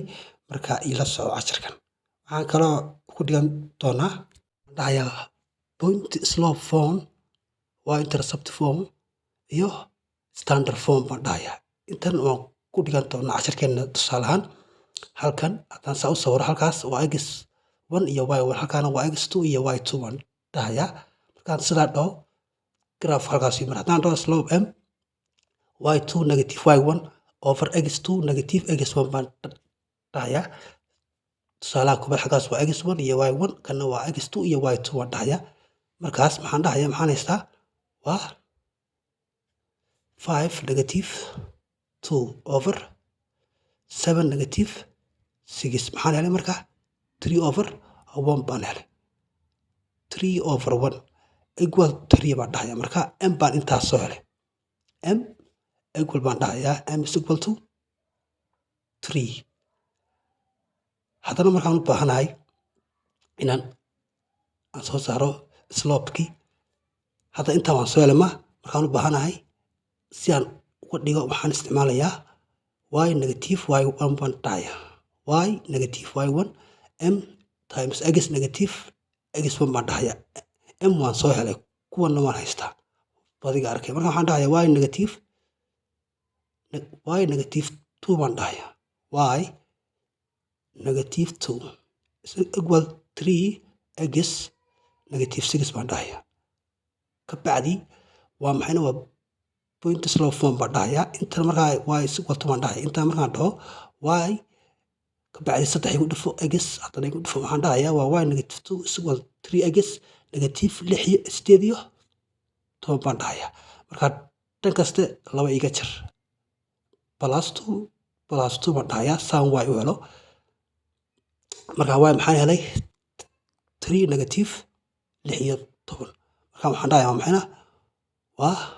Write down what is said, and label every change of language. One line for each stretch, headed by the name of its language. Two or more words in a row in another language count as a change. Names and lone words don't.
Somali: Markaa ila soco casharkan. Waxaan kaloo ku dhigan doonaa dhahayaa
English: point slope form,
Somali: waa
English: intercept form
Somali: iyo
English: standard form
Somali: baan dhahayaa. Intan waan ku dhigan doonaa casharkeena tusaale ahaan. Halkan haddaan saa u sawiro halkaas waa x1 iyo y1. Halkaana waa x2 iyo y2 baan dhahayaa markaan sidaa dhaho graph halkaas yimid haddaan dhaho
English: slope m y2 negative y1 over x2 negative x1
Somali: baan dhahayaa tusaalaha kubad xaggaas waa x1 iyo y1 kana waa x2 iyo y2 waan dhahayaa markaas maxaan dhahayaa maxaan haystaa waa
English: 5 negative 2 over 7 negative 6
Somali: maxaan helay marka
English: 3 over 1
Somali: baan helay
English: 3 over 1 equal 3
Somali: baan dhahayaa marka m baan intaas soo helay m equal baan dhahayaa
English: m is equal to 3
Somali: haddana markaan u baahanahay inaan aan soo saaro slopekii hadda intaa waan soo helay markaan u baahanahay si aan uga dhigo waxaan isticmaalayaa
English: y negative y1
Somali: baan dhahayaa
English: y negative y1 m times x negative x1
Somali: baan dhahayaa m waan soo helay kuwanna waan haystaa badiga arkay marka waxaan dhahayaa
English: y negative
Somali: 2 baan dhahayaa
English: y negative 2 is equal 3 x negative 6
Somali: baan dhahayaa ka bacdi waa maxayna waa
English: point slope form
Somali: baan dhahayaa inta markaa
English: y is equal to
Somali: baan dhahayaa inta markaan dhaho y ka bacdi 3 igu dhifo x haddana igu dhifo waxaan dhahayaa waa
English: y negative 2 is equal 3x negative 8
Somali: iyo 10 baan dhahayaa markaa dhan kaste laba iga jar plus 2 baan dhahayaa saan y u helo markaa y maxaan helay
English: 3 negative 6
Somali: iyo 10 markaa waxaan dhahayaa maxayna waa